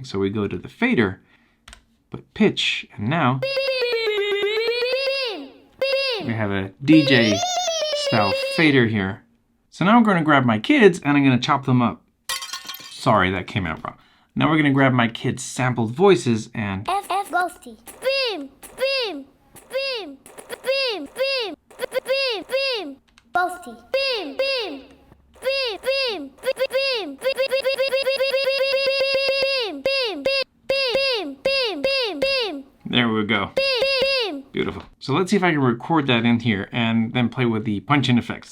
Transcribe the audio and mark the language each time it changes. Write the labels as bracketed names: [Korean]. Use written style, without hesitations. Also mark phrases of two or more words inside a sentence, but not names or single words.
[English] So we go to the fader, but pitch, and now we have a DJ style fader here. So now I'm going to grab my kids and I'm going to chop them up. Sorry, that came out wrong. Now we're going to grab my kids' sampled voices and F Boasty. Beam. Beam. Beam. Beam. Beam. Beam. Beam. Boasty. Beam. Beam. Beam. Beam. Beam. Beam. Beam. Beam. Beam. Beam. Beam. there we go. Beam. Beautiful. So let's see if I can record that in here and then play with the punch-in effects.